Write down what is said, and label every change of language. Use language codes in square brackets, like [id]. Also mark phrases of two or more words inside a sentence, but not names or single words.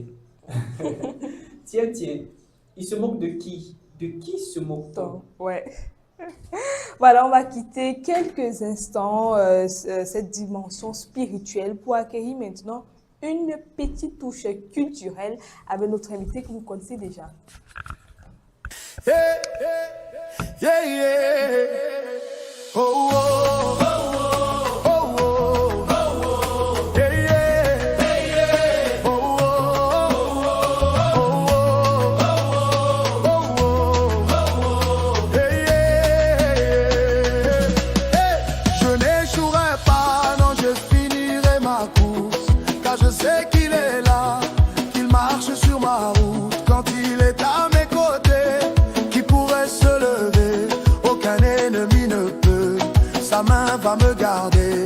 [fr] Tiens, tiens. Il se moque de qui? De qui se moque-t-on? Ouais. Voilà, on va quitter quelques instants cette dimension spirituelle pour acquérir maintenant une petite touche culturelle avec notre invité que vous connaissez déjà. [en] Yeah, yeah, yeah. Oh, oh, oh, oh, oh. Yeah, yeah. Oh, oh, oh, oh. Yeah, yeah. [fr] Je n'échouerai pas, non, je finirai ma course, car je sais qu'il est là, qu'il marche sur ma route. Quand il est à mes côtés, qui pourrait se lever? Aucun ennemi ne peut, sa main va me garder.